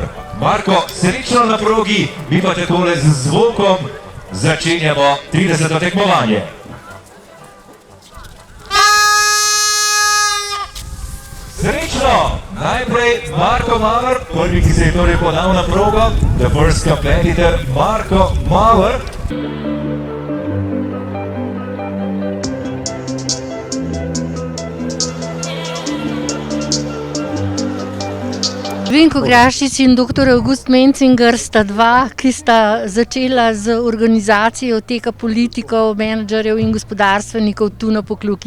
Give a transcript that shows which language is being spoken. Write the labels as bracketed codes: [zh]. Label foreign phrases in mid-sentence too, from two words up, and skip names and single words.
[sl] Marko, srečno na progi, mi pa takole z zvokom začenjamo 30. tekmovanje. Srečno! Najprej Marko Maver, prvi, ki se je torej podal na progo, [en] the first competitor Marko Maver. [sl] Vinko Grašič in dr. August Mencinger sta dva, ki sta začela z organizacijo teka politikov, menedžerjev in gospodarstvenikov tu na Pokljuki.